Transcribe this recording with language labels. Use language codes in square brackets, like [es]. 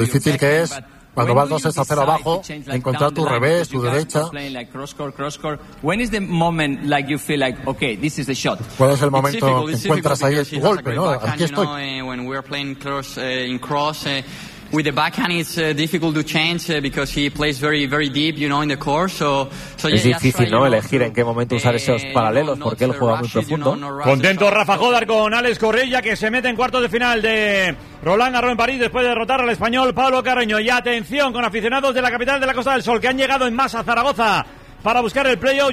[es] difícil que es cuando vas 2 sets a 0 abajo encontrar tu revés, tu derecha. ¿Cuál es el momento que encuentras ahí tu golpe, no? Aquí estoy. [en] With the backhand, it's difficult to change because he plays very, very deep, you know, in the court. So [es] es difícil, ¿no? Elegir en qué momento usar esos paralelos porque él juega muy profundo. Contento Rafa Jódar con Alex Kurreshia, que se mete en cuartos de final de Roland Garros en París después de derrotar al español Pablo Carreño. Y atención con aficionados de la capital de la Costa del Sol que han llegado en masa a Zaragoza para buscar el playoff.